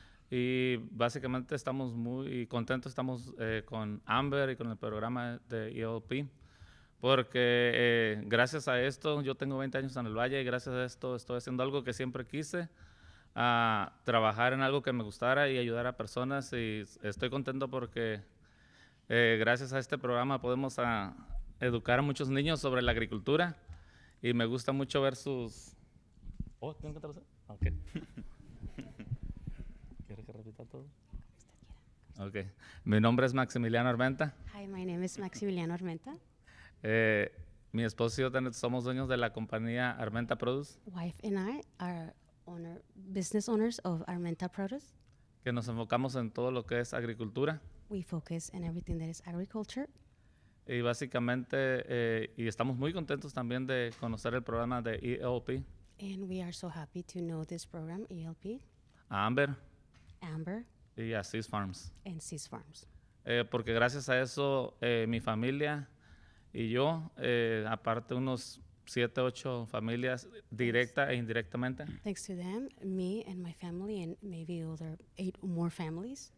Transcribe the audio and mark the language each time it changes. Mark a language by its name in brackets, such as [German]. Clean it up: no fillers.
[Spanish] Y básicamente estamos muy contentos, estamos con Amber y con el programa de ELP, porque gracias a esto, yo tengo 20 años en el Valle y gracias a esto estoy haciendo algo que siempre quise, trabajar en algo que me gustara y ayudar a personas, y estoy contento porque gracias a este programa podemos educar a muchos niños sobre la agricultura, y me gusta mucho ver sus... Oh, ¿tengo que traducir? Ok. ¿Quieres que repita todo? Ok. Mi nombre es Maximiliano Armenta. [English] Hi, my name is Maximiliano Armenta. [Spanish] Mi esposo y yo somos dueños de la compañía Armenta Produce, [English] Wife and I are business owners of Armenta Produce. [Spanish] que nos enfocamos en todo lo que es agricultura. [English] We focus on everything that is agriculture. [Spanish] Y básicamente, y estamos muy contentos también de conocer el programa de ELP, [English] And we are so happy to know this program, ELP, [Spanish] a Amber [English] Amber, [Spanish] y a Sis Farms. [English] and Seas Farms. [Spanish] Porque gracias a eso mi familia y yo, aparte unos 7, 8 familias directa e indirectamente, [English] Thanks to them, me and my family, and maybe other 8 more families,